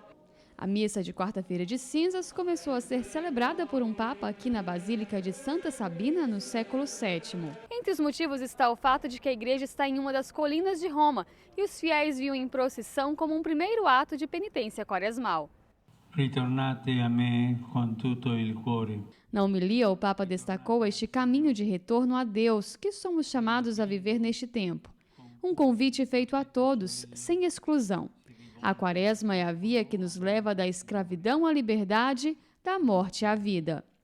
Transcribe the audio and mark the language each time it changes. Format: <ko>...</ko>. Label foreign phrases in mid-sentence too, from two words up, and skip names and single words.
<pt>A missa de quarta-feira de cinzas começou a ser celebrada por um papa aqui na Basílica de Santa Sabina no século VII. Entre os motivos está o fato de que a igreja está em uma das colinas de Roma e os fiéis viam em procissão como um primeiro ato de penitência quaresmal.</pt> <it>Ritornate a me con tutto il cuore.</it> <pt>Na homilia, o Papa destacou este caminho de retorno a Deus que somos chamados a viver neste tempo. Um convite feito a todos, sem exclusão. A Quaresma é a via que nos leva da escravidão à liberdade, da morte à vida.</pt>